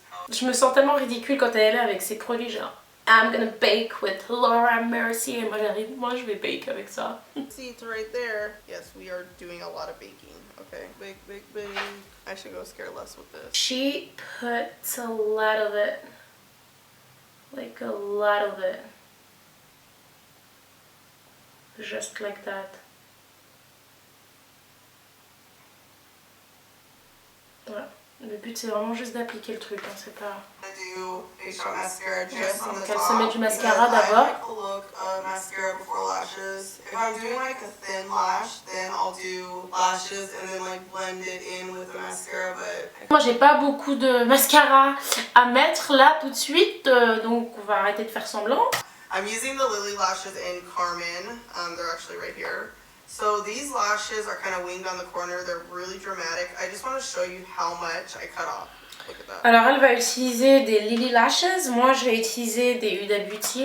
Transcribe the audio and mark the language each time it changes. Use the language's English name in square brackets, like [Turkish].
[French] Je me sens tellement ridicule quand elle est là avec ses produits genre [English] I'm gonna bake with Laura Mercier. [French] Et moi j'arrive, moi je vais bake avec ça. [English] See, it's right there. Yes, we are doing a lot of baking. Okay, bake, bake, bake. I should go scare less with this. She puts a lot of it. Like a lot of it. Just like that. [French] Voilà. Le but c'est vraiment juste d'appliquer le truc, hein, c'est pas... [English] Do facial mascara just on the [French] Elle se met [English] top [French] du mascara d'abord. [English] I like the look of mascara before lashes. If I'm doing like a thin lash, then I'll do lashes and then like blend it in with the mascara. But [French] moi j'ai pas beaucoup de mascara à mettre là tout de suite, donc on va arrêter de faire semblant. [English] I'm using the Lily lashes in Carmen. They're actually right here. So these lashes are kind of winged on the corner. They're really dramatic. I just want to show you how much I cut off. Look at that. [French] Alors elle va utiliser des Lily Lashes. Moi je vais utiliser des Huda Beauty.